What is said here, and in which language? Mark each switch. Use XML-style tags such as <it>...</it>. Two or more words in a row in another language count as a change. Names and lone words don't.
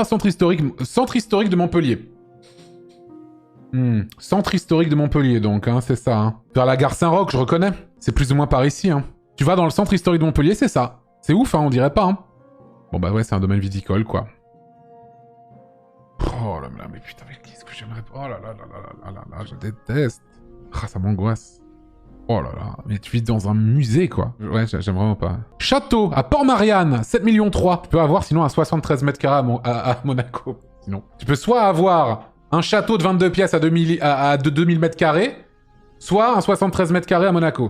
<fr>Centre historique de Montpellier. Centre historique de Montpellier, donc, hein, c'est ça. Hein. Vers la gare Saint-Roch, je reconnais. C'est plus ou moins par ici, hein. Tu vas dans le centre historique de Montpellier, c'est ça. C'est ouf, hein, on dirait pas, hein. Bon, bah ouais, c'est un domaine viticole, quoi. Oh là là, mais putain, mais qu'est-ce que j'aimerais... Oh là là là là là là là, je déteste. Ah, ça m'angoisse. Oh là là, mais tu vis dans un musée, quoi. Ouais, j'aime vraiment pas. Château, à Port-Marianne, 7,3 millions. Tu peux avoir, sinon, un 73 mètres carrés à Monaco. Sinon, tu peux soit avoir un château de 22 pièces à 2000 mètres carrés, soit un 73 mètres carrés à Monaco.</fr>